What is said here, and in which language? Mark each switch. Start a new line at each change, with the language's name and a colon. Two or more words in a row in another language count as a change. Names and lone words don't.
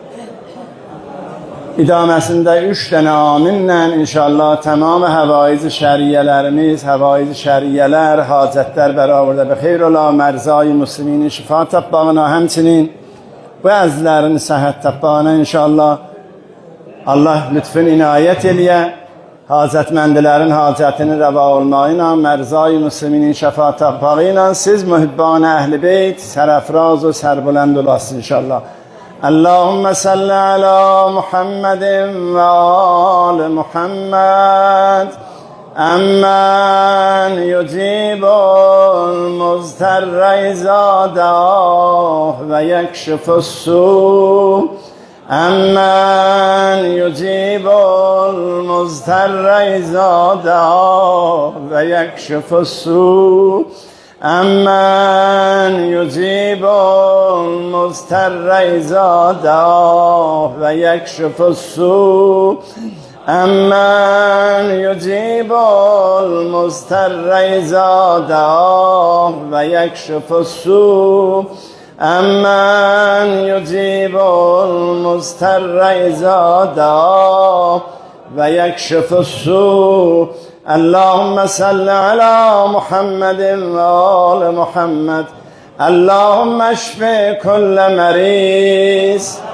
Azerbaijani: İdaməsində 3 dənə aminlə inşallah tamam həvaiz şəriyyələrimiz, həvaiz şəriyyələr, hacətlər bərabərdə və xeyr ola, mərzai müsliminin şifa tapbağına, həmçinin bu əzlərin səhət tapbağına inşallah Allah lütfün inayət eləyə, hacətməndilərin hacətini rəva olmağı ilə, mərzai müsliminin şifa tapbağı ilə siz mühibbanə əhl-i beyt, sərəfraz və sərbülənd olasın inşallah.
Arabic: اللهم صل على محمد وآل محمد أمن يجيب المضطر إذا دعاه ويكشف السوء أمن يجيب المضطر إذا دعاه ويكشف السوء أمن يجيب المضطر إذا دعاه ويكشف السوء أمن يجيب المضطر إذا دعاه ويكشف السوء أمن يجيب المضطر إذا دعاه ويكشف السوء اللهم صل على محمد وآل محمد اللهم اشف كل مريض